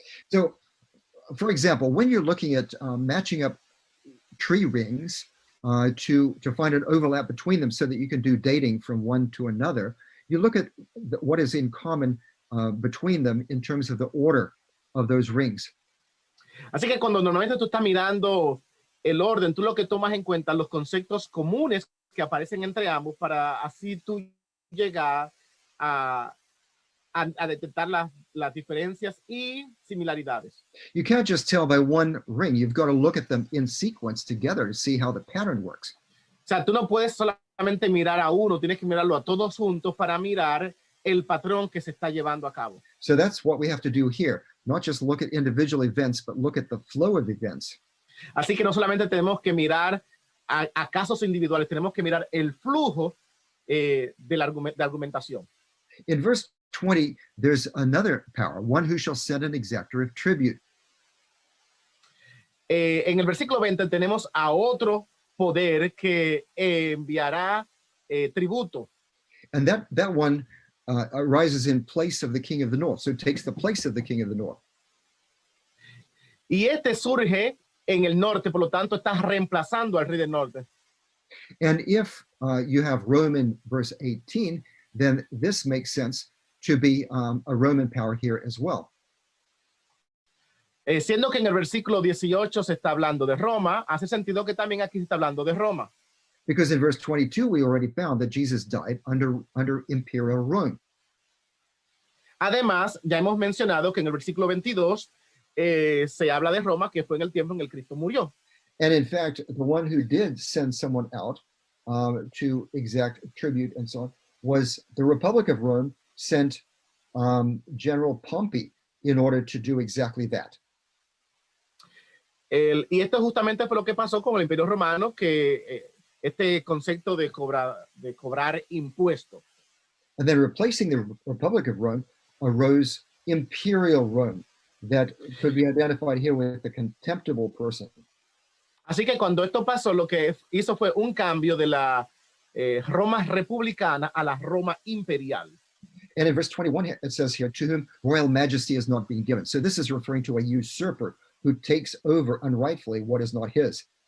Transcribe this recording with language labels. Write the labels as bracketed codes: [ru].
[en] So, for example, when you're looking at matching up tree rings to find an overlap between them so that you can do dating from one to another, you look at what is in common between them in terms of the order of those rings. [es] Así que cuando normalmente tú estás mirando el orden, tú lo que tomas en cuenta los conceptos comunes que aparecen entre ambos para así tú llegar a detectar las diferencias y similaridades. [en] You can't just tell by one ring. You've got to look at them in sequence together to see how the pattern works. [es] O sea, tú no puedes solamente mirar a uno, tienes que mirarlo a todos juntos para mirar el patrón que se está llevando a cabo. [en] So that's what we have to do here. Not just look at individual events, but look at the flow of events. [es] Así que no solamente tenemos que mirar a casos individuales, tenemos que mirar el flujo de argumentación. [en] In verse 20, there's another power, one who shall send an exactor of tribute. [es] En el versículo 20 tenemos a otro poder que enviará tributo. [en] And that one arises in place of the king of the north. So it takes the place of the king of the north. [es] Y este surge en el norte, por lo tanto está reemplazando al rey del norte. [en] And if you have Rome in verse 18, then this makes sense to be a Roman power here as well. [es] Siendo que en el versículo 18 se está hablando de Roma, hace sentido que también aquí se está hablando de Roma. [en] Because in verse 22, we already found that Jesus died under imperial Rome. [es] Además, ya hemos mencionado que en el versículo 22 se habla de Roma, que fue en el tiempo en el Cristo murió. [en] And in fact, the one who did send someone out to exact tribute and so on was the Republic of Rome sent General Pompey in order to do exactly that. [es] Y esto justamente fue lo que pasó con el Imperio Romano, que este concepto de cobrar impuestos. [en] And then replacing the Republic of Rome arose imperial Rome that could be identified here with the contemptible person. [es] Así que cuando esto pasó, lo que hizo fue un cambio de la Roma republicana a la Roma imperial. [en] And in verse 21, it says here, to whom royal majesty is not being given. So this is referring to a usurper who takes over unrightfully what is not his.